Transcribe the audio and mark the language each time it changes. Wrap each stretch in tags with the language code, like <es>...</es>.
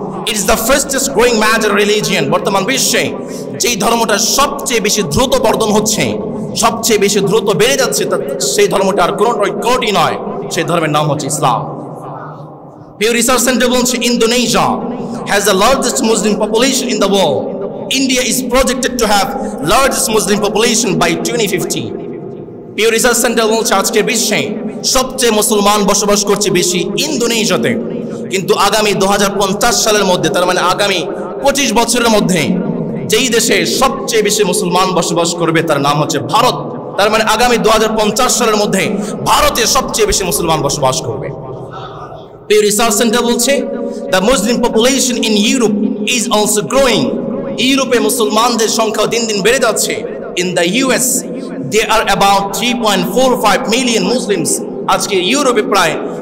<en>it is the fastest growing major religion,</en> <bn>বর্তমান বিশ্বে যেই ধর্মটা সবচেয়ে বেশি দ্রুত বর্ধন হচ্ছে, সবচেয়ে বেশি দ্রুত বেড়ে যাচ্ছে, সেই ধর্মটা আর কোনোটি নয়, সেই ধর্মের নাম হচ্ছে ইসলাম।</bn> <en>Pew Research Center</en> <bn>বলছে,</bn> <en>Indonesia has the largest Muslim population in the world. India is projected to have largest Muslim population by 2050.</en> <bn>Pew Research Center বলছে আজকের বিশ্বে সবচেয়ে মুসলমান বসবাস করছে বেশি ইন্দোনেশিয়াতে, কিন্তু আগামী 2050 সালের মধ্যে, তার মানে আগামী 25 বছরের মধ্যে যেই দেশে সবচেয়ে বেশি মুসলমান বসবাস করবে তার নাম হচ্ছে ভারত। তার মানে আগামী 2050 সালের মধ্যে ভারতে সবচেয়ে বেশি মুসলমান বসবাস করবে।</bn> <en>Pew Research Center</en> <bn>বলছে,</bn> <en>the Muslim population in Europe is also growing.</en> <bn>ইউরোপে মুসলমানদের সংখ্যা দিন দিন বেড়ে যাচ্ছে।</bn> <en>In the US there are about 3.45 million Muslims.</en> <bn>আজকে ইউরোপে প্রায়</bn>